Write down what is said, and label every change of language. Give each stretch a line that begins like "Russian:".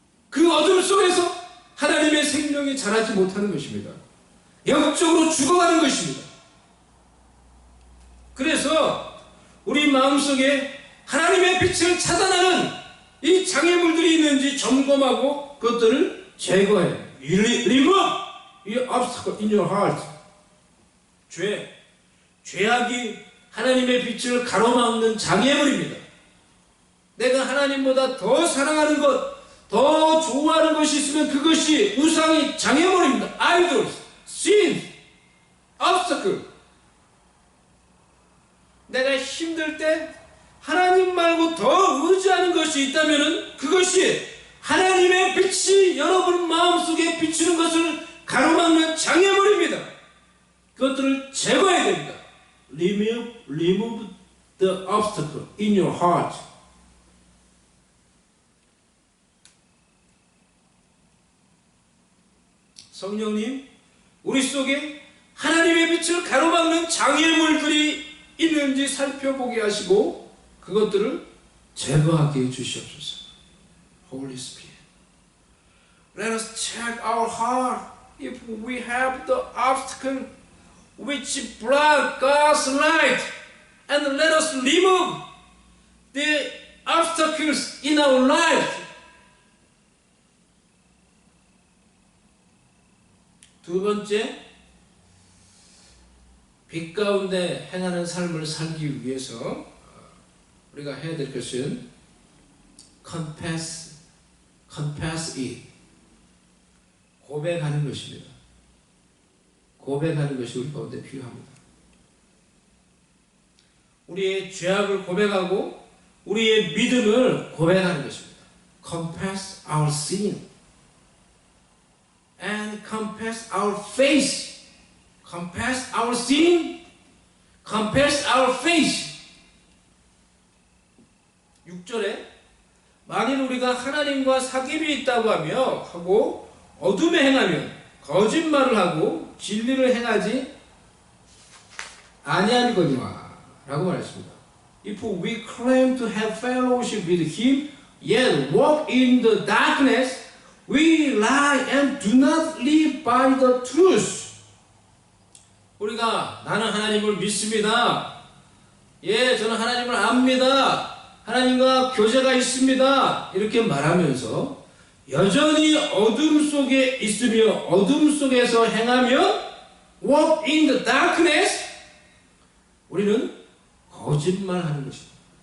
Korean: 그 어둠 속에서 하나님의 생명이 자라지 못하는 것입니다. 영적으로 죽어가는 것입니다. 그래서 우리 마음속에 하나님의 빛을 차단하는 이 장애물들이 있는지 점검하고 그것들을 제거해요.
English: Remove your obstacle in your heart.
Korean: 죄악이 하나님의 빛을 가로막는 장애물입니다. 내가 하나님보다 더 사랑하는 것, 더 좋아하는 것이 있으면 그것이 우상이 장애물입니다.
English: Idols, sin, obstacle.
Korean: 내가 힘들 때 하나님 말고 더 의지하는 것이 있다면 그것이 하나님의 빛이 여러분 마음속에 비추는 것을 가로막는 장애물입니다. 그것들을 제거해야 됩니다.
English: Remove the obstacle in your heart.
Korean: 성령님, 우리 속에 하나님의 빛을 가로막는 장애물들이 있는지 살펴보게 하시고 그것들을 제거하게 해주시옵소서.
English: Holy Spirit, let us check our heart if we have the obstacle which block God's light, and let us remove the obstacles in our life.
Korean: 두 번째, 빛 가운데 행하는 삶을 살기 위해서 우리가 해야 될 것은
English: confess it.
Korean: 고백하는 것입니다. 고백하는 것이 우리 가운데 필요합니다. 우리의 죄악을 고백하고 우리의 믿음을 고백하는 것입니다.
English: Confess our sin and confess our faith. Confess our sin, confess our faith.
Korean: 6절에 만일 우리가 하나님과 사귐이 있다고 하고 어둠에 행하면 거짓말을 하고 진리를 행하지 아니하거니와 라고 말했습니다.
English: If we claim to have fellowship with Him, yet walk in the darkness, we lie and do not live by the truth.
Korean: 우리가 나는 하나님을 믿습니다. 예, 저는 하나님을 압니다. 하나님과 교제가 있습니다. 이렇게 말하면서 여전히 어둠 속에 있으며 어둠 속에서 행하며
English: walk in the darkness,
Korean: 우리는 거짓말하는 것입니다.